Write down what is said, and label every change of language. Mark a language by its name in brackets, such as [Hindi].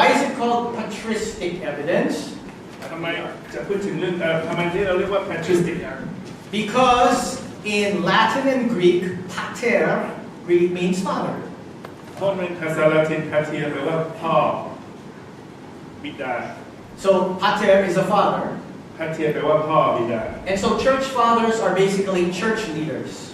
[English] it called patristic evidence? [Thai] ทำไมจะพูดถึงเรื่องทำไมที่เราเรียกว่า patristic [English] Because in Latin and Greek, pater means father. [Thai] เพราะในภาษาละติน pater แปลว่าพ่อบิดา [English] So pater is a father. [Thai] pater แปลว่าพ่อบิดา [English] And so church fathers are basically church leaders.